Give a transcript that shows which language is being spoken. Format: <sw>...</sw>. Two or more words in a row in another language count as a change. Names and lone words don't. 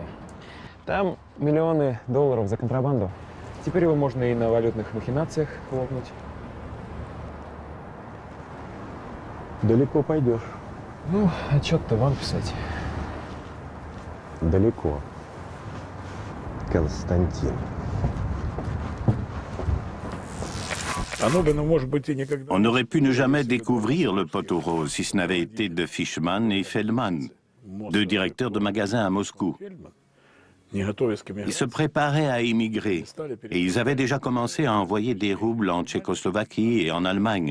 <ru>Там миллионы долларов за контрабанду. Теперь его можно и на валютных махинациях хлопнуть. Далеко пойдешь. Ну, отчет-то вам писать. Далеко. Константин.</ru> <fr>On aurait pu ne jamais découvrir le pot-au-rose si ce n'avait été de Fishman et Feldman, deux directeurs de magasins à Moscou. Ils se préparaient à émigrer et ils avaient déjà commencé à envoyer des roubles en Tchécoslovaquie et en Allemagne.</fr>